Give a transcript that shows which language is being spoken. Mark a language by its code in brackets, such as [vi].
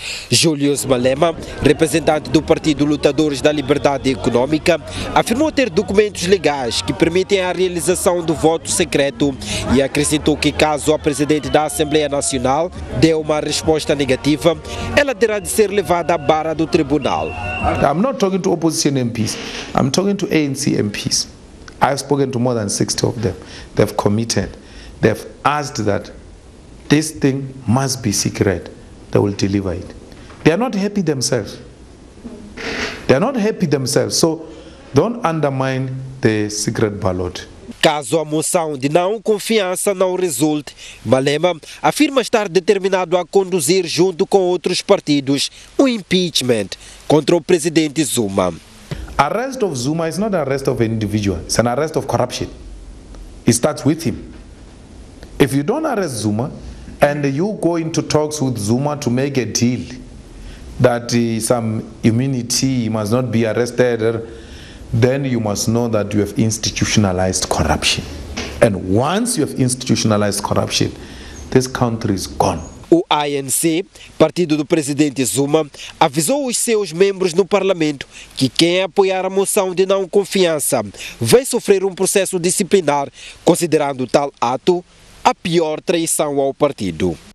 [pt] Julius Malema, representante do Partido Lutadores da Liberdade Econômica, afirmou ter documentos legais que permitem a realização do voto secreto e acrescentou que caso a presidente da Assembleia Nacional dê uma resposta negativa, ela terá de ser levada à barra do tribunal. [en] I'm not talking to opposition MPs, I'm talking to ANC MPs. I've spoken to more than 60 of them. They've committed, they've asked that this thing must be secret. They will deliver it. They are not happy themselves. They are not happy themselves. So don't undermine the secret ballot. [pt] Caso a moção de não confiança não resulte, Malema afirma estar determinado a conduzir junto com outros partidos o impeachment contra o presidente Zuma. [en] Arrest of Zuma is not an arrest of an individual. It's an arrest of corruption. It starts with him. If you don't arrest Zuma, and you go into talks with Zuma to make a deal that some immunity must not be arrested, then you must know that you have institutionalized corruption. And once you have institutionalized corruption, this country is gone. [pt] O ANC, partido do presidente Zuma, avisou os seus membros no parlamento que quem apoiar a moção de não confiança vai sofrer um processo disciplinar, considerando tal ato a pior traição ao partido.